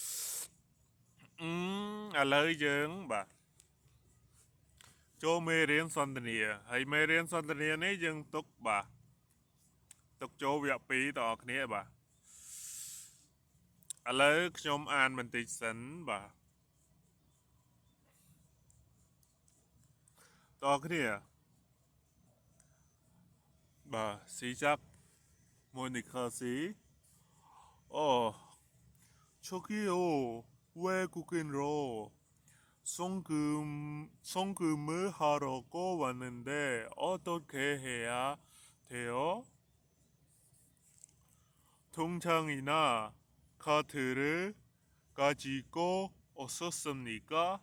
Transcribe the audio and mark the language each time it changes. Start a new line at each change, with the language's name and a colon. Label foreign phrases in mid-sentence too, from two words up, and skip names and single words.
Khmer: ឥឡូវយើងបាទចូលមេរៀនសន្ទនាហើយមេរៀនសន្ទនានេះយើងទុកបាទទុកចូលវគ្គ2ទាំងអស់គ្នាបាទឥឡូវខ្ញុំអានបន្តិចសិនបាទ ទាំងអស់គ្នាបាទស៊ីចាប់
Korean: 모니카 씨, 어, 저기요, 외국인으로 송금을 하러고 왔는데 어떻게 해야 돼요? 통장이나 카드를 가지고 오셨습니까?